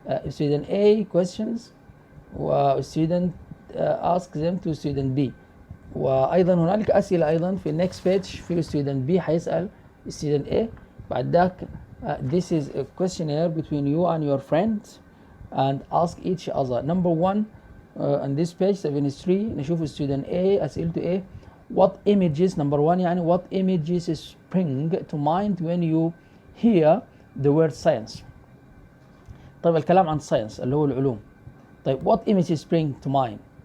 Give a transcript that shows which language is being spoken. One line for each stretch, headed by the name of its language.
English: Student A questions student ask them to student B.
Arabic: وأيضا هنالك أسئلة أيضا في next page. في student B حيسأل student A. بعد ذاك
English: this is a questionnaire between you and your friends and ask each other. Number 1 on this page 73 نشوف student A أسئلته A. What images number 1
Arabic: يعني
English: what images spring to mind when you hear the word science.
Arabic: طيب الكلام عن science اللي هو العلوم.
English: طيب what images spring to mind.